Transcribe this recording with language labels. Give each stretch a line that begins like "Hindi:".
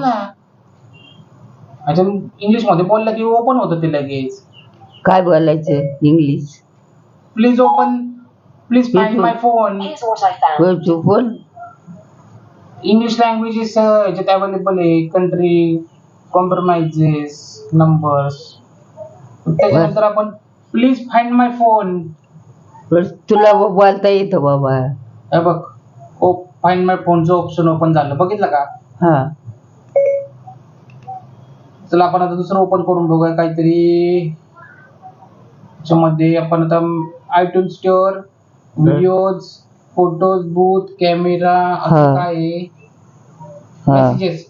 Marathi: ना. अच्छा इंग्लिश मध्ये बोललं की ओपन होतं ते लगेच. काय बोलायचं English?
English: Please open. Please find my phone. Here's what I found.
Marathi: तू बोल. इंग्लिश लँग्वेजेस याच्यात अवेलेबल आहे.
English: Country, compromises, numbers.
Marathi: त्याच्यानंतर आपण
English: Please find my phone.
Marathi: तुला बोलता येतं बाबा? हे बघ फाइंड माय फोनचं ऑप्शन ओपन झालं बघितलं का? हा चला आपण आता दुसरं ओपन करून बघूया काहीतरी. त्याच्यामध्ये आपण आता आयट्यून store, videos, photos, booth, camera असं काय आहे. मेसेजेस.